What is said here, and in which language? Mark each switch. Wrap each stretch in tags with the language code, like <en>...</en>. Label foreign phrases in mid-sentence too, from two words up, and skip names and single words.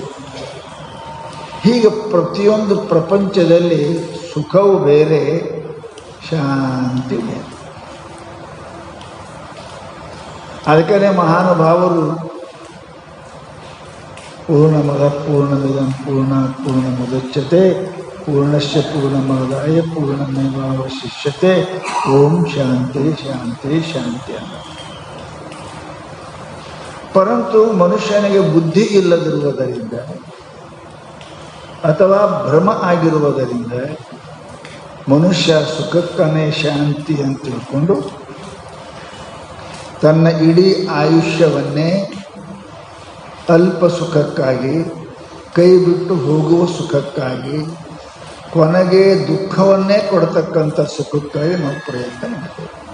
<kn>ಹೀಗೆ ಪ್ರತಿಯೊಂದು ಪ್ರಪಂಚದಲ್ಲಿ ಸುಖವು ಬೇರೆ, ಶಾಂತಿ ಬೇರೆ. ಅದಕ್ಕೆ ಮಹಾನುಭಾವರು</kn> <sa>ಪೂರ್ಣಮದ ಪೂರ್ಣಮಿದಂ ಪೂರ್ಣಾತ್ ಪೂರ್ಣಮುದಚ್ಯತೆ ಪೂರ್ಣಸ್ಯ ಪೂರ್ಣಮಾದಾಯ ಪೂರ್ಣಮೇವಾವಶಿಷ್ಯತೆ. ಓಂ ಶಾಂತಿ ಶಾಂತಿ ಶಾಂತಿ ಅನ್ನ.</sa> <kn>ಪರಂತು ಮನುಷ್ಯನಿಗೆ ಬುದ್ಧಿ ಇಲ್ಲದಿರುವುದರಿಂದ ಅಥವಾ ಭ್ರಮ ಆಗಿರುವುದರಿಂದ ಮನುಷ್ಯ ಸುಖಕ್ಕನೇ ಶಾಂತಿ ಅಂತ ತಿಳ್ಕೊಂಡು ತನ್ನ ಇಡೀ ಆಯುಷ್ಯವನ್ನೇ ಅಲ್ಪ ಸುಖಕ್ಕಾಗಿ, ಕೈ ಬಿಟ್ಟು ಹೋಗುವ ಸುಖಕ್ಕಾಗಿ, ಕೊನೆಗೆ ದುಃಖವನ್ನೇ ಕೊಡ್ತಕ್ಕಂಥ ಸುಖಕ್ಕಾಗಿ ನಾವು ಪ್ರಯತ್ನ ಮಾಡ್ತೇವೆ.</kn>